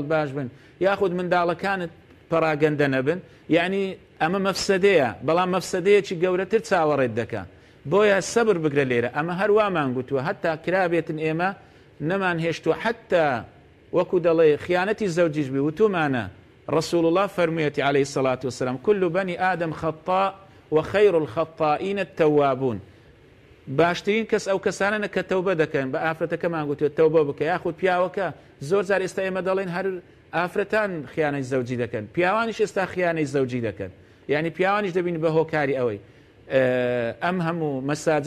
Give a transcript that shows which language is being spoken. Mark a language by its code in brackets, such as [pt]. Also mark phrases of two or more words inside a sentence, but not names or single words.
[ckb] باش بن یاخود منداڵەکانت پەراگەندە نەبن یعنی ئەمە مەفسەدەیە بەڵام مەفسەدەیەکی گەورەتر چاوەڕێت دەکە بۆیە سەبر بگرە لێرە ئەمە هەروامان گوتووە هەتا کرابێتن ئێمە نەمان هێشتووە حتا وەکو دەڵێ خیانەتی زەوجیش بی وتومانە [ar] رسول الله [ckb] فەرموویەتی [ar] عليه الصلاة والسلام كل بني آدم خطاء وخير الخطائين التوابون [ckb] باشترین کەس ئەو کەسانە کە تەوبە دەکەن بە ئافرەتەکەمان گوتوێت تەوبە بکە یاخود پیاوەکە زۆر جار ئێستا ئێمە دەڵێن هەر ئافرەتان خیانەی زەوجی دەکەن پیاوانیش ئێستا خیانەی زەوجی دەکەن یعنی پیاوانیش دەبین بە هۆکاری ئەوەی ئەم هەموو مەساجە